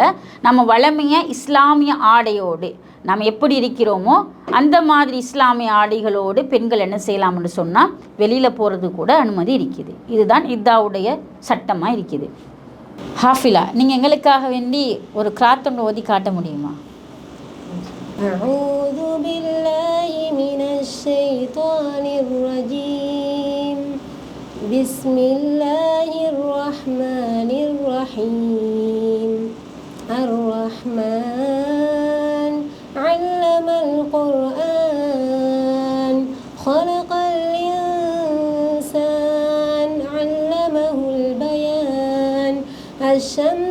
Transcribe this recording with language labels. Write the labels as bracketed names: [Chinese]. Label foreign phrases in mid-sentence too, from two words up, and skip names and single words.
[Tamil] நம்ம வளமைய இஸ்லாமிய ஆடையோடு நம்ம எப்படி இருக்கிறோமோ அந்த மாதிரி இஸ்லாமிய ஆடைகளோடு பெண்கள் என்ன செய்யலாம்னு சொன்னால் வெளியில் போகிறது கூட அனுமதி இருக்குது. இதுதான் இதாவுடைய சட்டமாக இருக்குது. ஹாஃபிலா, நீங்கள் எங்களுக்காக வேண்டி ஒரு கிராத் ஒன்று ஓதி காட்ட முடியுமா? [Arabic] أعوذ بالله من الشيطان الرجيم بسم الله الرحمن الرحيم الرحمن علم القرآن خلق الإنسان علمه البيان